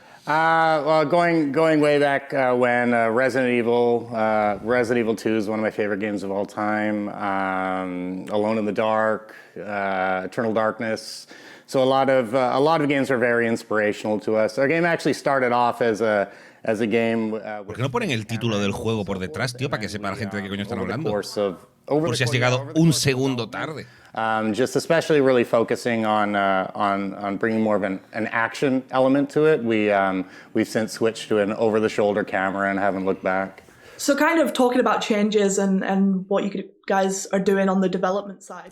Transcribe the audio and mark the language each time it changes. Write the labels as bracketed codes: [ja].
[en] Well, going way back when Resident Evil 2 is one of my favorite games of all time. Alone in the Dark, Eternal Darkness. So a lot of games are very inspirational to us. Our game actually started off as a game. [es] ¿Por qué no ponen el título del juego por detrás, tío, para que sepa la gente de qué coño están hablando? Por si has llegado un segundo tarde. [en] Just especially really focusing on bringing more of an action element to it. We've since switched to an over-the-shoulder camera and haven't looked back. So kind of talking about changes and what you guys are doing on the development side.